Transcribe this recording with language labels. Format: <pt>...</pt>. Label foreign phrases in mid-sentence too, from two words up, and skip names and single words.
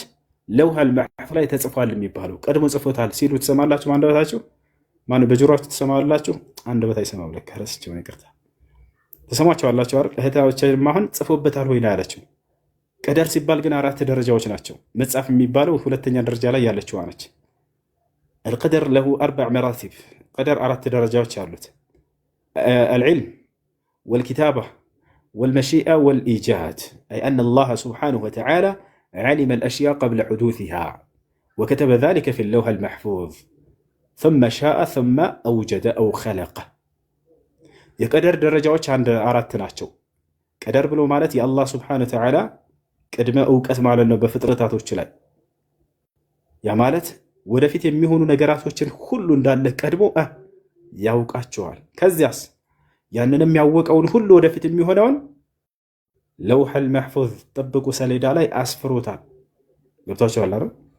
<ar>اللوح المحفوظ</ar> <am>ላይ ተጽፏል የሚባለው ቀድሞ ጽፎታል ሲሉ ትሰማላችሁ። አንደበታችሁ ማነው በጆሮአችሁ ትሰማላችሁ? አንደበት አይሰማም። ለካ ረስቼው ነው፣ ይቅርታ። ተሰማችኋላችሁ አይደል? እህታችን አሁን ጽፎበታል ወይ ነው ያለችው። ቀደር ሲባል ግን 4 ደረጃዎች ናቸው። መጽሐፍ የሚባለው ሁለተኛ ደረጃ ላይ ያለችዋ ነች።</am> <ar>القدر له 4 مراتب። قدر 4 درجات አሉት። العلم والكتابة والمشيئة والإيجاد، أي أن الله سبحانه وتعالى علم الأشياء قبل حدوثها وكتب ذلك في اللوح المحفوظ ثم شاء ثم أوجد أو خلق።</ar> <am>የቀደር ደረጃዎች አንድ 4 ናቸው። ቀደር ብሎ ማለት የአላህ</am> <ar>سبحانه وتعالى</ar> <am>ቅድመ እውቀት ማለት ነው በፍጥረታቶች ላይ። ያ ማለት ወደፊት የሚሆኑ ነገራቶችን ሁሉ እንዳለ ቀድሞ ያውቃቸዋል። ከዚያስ ያንንም ያወቀውን ሁሉ ወደፊት የሚሆነውን</am> <ar>اللوح المحفوظ</ar> <am>ጠብቁ ሰሌዳ ላይ አስፍሮታል። ገብቷቸዋል አይደል?</am>